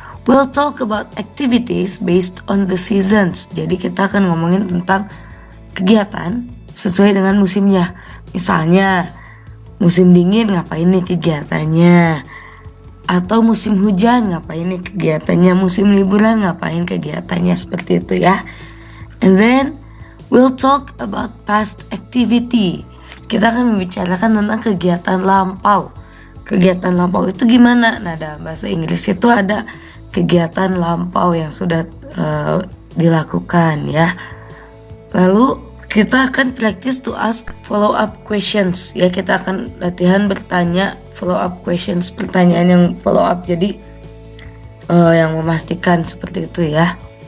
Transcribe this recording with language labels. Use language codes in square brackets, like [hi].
[en] We'll talk about activities based on the seasons. [id] Jadi kita akan ngomongin tentang kegiatan sesuai dengan musimnya. Misalnya musim dingin ngapain nih kegiatannya, atau musim hujan ngapain nih kegiatannya, musim liburan ngapain kegiatannya, seperti itu ya. [en] And then we'll talk about past activity. [id] Kita akan membicarakan tentang kegiatan lampau. Kegiatan lampau itu gimana? Nah, dalam bahasa Inggris itu ada kegiatan lampau yang sudah dilakukan ya. Lalu kita akan [en] practice to ask follow up questions ya. [id] Kita akan latihan bertanya follow up questions, pertanyaan yang follow up, jadi yang memastikan seperti itu ya.